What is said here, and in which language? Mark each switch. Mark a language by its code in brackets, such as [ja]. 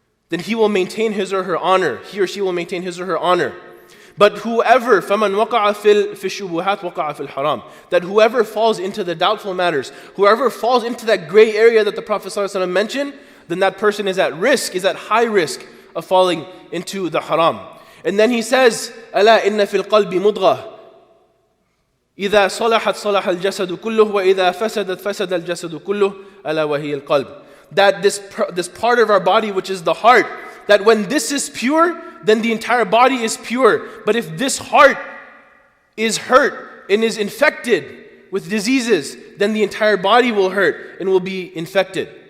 [en] Then he will maintain his or her honor. He or she will maintain his or her honor. But whoever, [ar] فَمَنْ وَقَعَ فِي الشُّبُهَاتِ وَقَعَ فِي الْحَرَامِ, [en] that whoever falls into the doubtful matters, whoever falls into that gray area that the Prophet ﷺ mentioned, then that person is at risk, is at high risk of falling into the haram. And then he says, [ar] أَلَا إِنَّ فِي الْقَلْبِ مُضْغَةً إِذَا صَلَحَتْ صَلَحَ الْجَسَدُ كُلُّهُ وَإِذَا فَسَدَتْ فَسَدَ الْجَسَدُ كُلُّهُ أَلَا وَهِيَ الْقَلْبِ. [en] That this part of our body, which is the heart, that when this is pure, then the entire body is pure. But if this heart is hurt and is infected with diseases, then the entire body will hurt and will be infected.